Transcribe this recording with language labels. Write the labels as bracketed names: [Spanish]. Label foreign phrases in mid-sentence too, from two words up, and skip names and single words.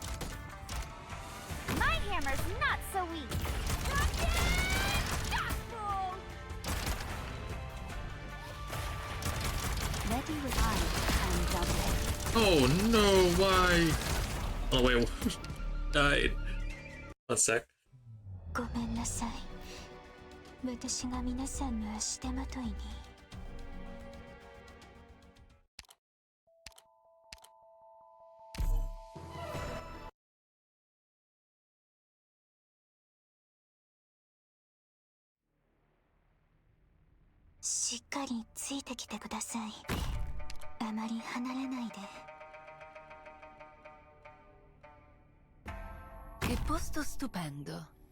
[English] My hammer's not so weak. Ready with eyes and double. Oh no, why? Oh wait, died. 1 sec. [Japanese] ごめんなさい。私が皆さんの足手まといに。しっかりついてきてください。あまり離れないで。 [Italian] Che posto stupendo.